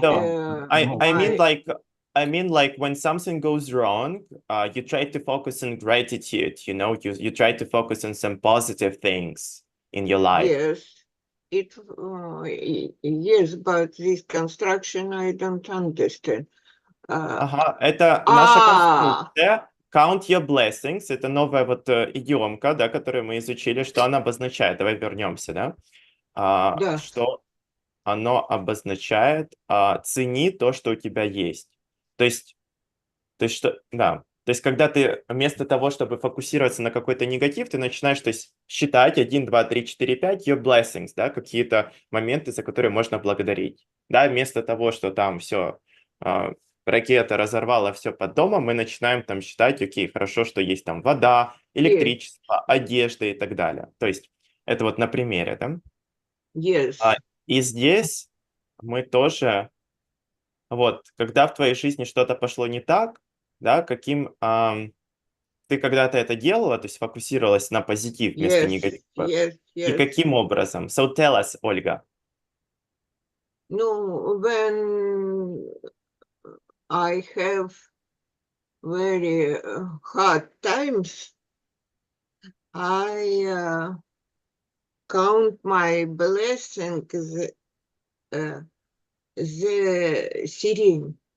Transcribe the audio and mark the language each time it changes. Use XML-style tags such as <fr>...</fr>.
<en>No, I mean like when something goes wrong, you try to focus on gratitude, you know, you try to focus on some positive things in your life. Yes, yes, but this construction I don't understand.</en> <ru>Ага, это наша конструкция.</ru> <en>Count your blessings.</en> <ru>Это новая вот идиомка, да, которую мы изучили. Что она обозначает? Давай вернемся, да? Да. Что оно обозначает цени то, что у тебя есть. То есть что, да. То есть, когда ты вместо того, чтобы фокусироваться на какой-то негатив, ты начинаешь, то есть, считать 1, 2, 3, 4, 5</ru> <en>your blessings,</en> <ru>да, какие-то моменты, за которые можно благодарить. Да, вместо того, что там все, ракета разорвала все под домом, мы начинаем там считать, окей, хорошо, что есть там вода, электричество, одежда и так далее. То есть, это вот на примере, да.</ru> <en>Yes.</en> <ru>И здесь мы тоже, вот, когда в твоей жизни что-то пошло не так, да, ты когда-то это делала, то есть фокусировалась на позитив вместо</ru> <en>Yes.</en> <ru>негатива.</ru> <en>Yes.</en> <ru>И</ru> <en>Yes.</en> <ru>каким образом?</ru> <en>So tell us, Ольга. No, when I have very hard times, I count my blessings, the serene.</en>